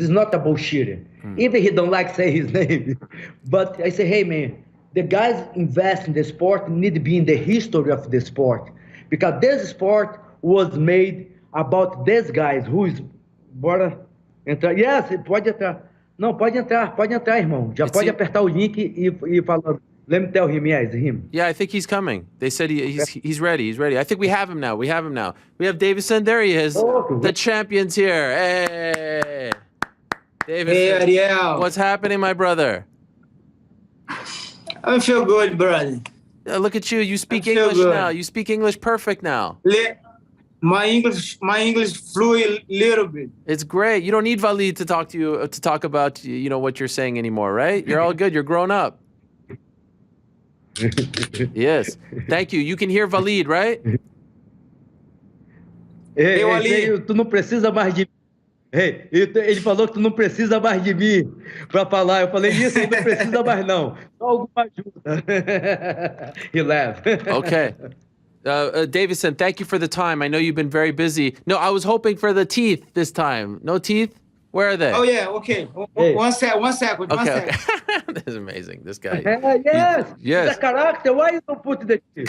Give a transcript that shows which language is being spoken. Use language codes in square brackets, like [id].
[en] He's not a bullshitter. Even he don't like say his name. But I say, hey, man, the guys invest in the sport need to be in the history of the sport. Because this sport was made about these guys who is... [pt] Bora entrar. Yes, pode entrar. Não, pode entrar, irmão. Já pode apertar o link e falar. [en] Let me tell him, yes, him. Yeah, I think he's coming. They said he's ready. He's ready. I think we have him now. We have Deiveson. There he is. Oh, the champion's here. Hey. Deiveson. Hey, Ariel. What's happening, my brother? I feel good, brother. Look at you. You speak feel English good. now. You speak English perfect now. My English flew a little bit. It's great. You don't need Valid to talk to you to talk about what you're saying anymore, right? You're all good. You're grown up. Yes. Thank you. You can hear Valid, right? [pt] Ei, tu não precisa mais de mim. Hey, ele falou que tu não precisa mais de mim para falar. Eu falei, isso aí não precisa mais não. Só alguma ajuda. [en] He laughed. Okay. Deiveson, thank you for the time. I know you've been very busy. No, I was hoping for the teeth this time. No teeth? Where are they? Oh, yeah, okay. Hey. One second. Okay. This is amazing. This guy. Yes. Yes. The character, why you don't put the teeth?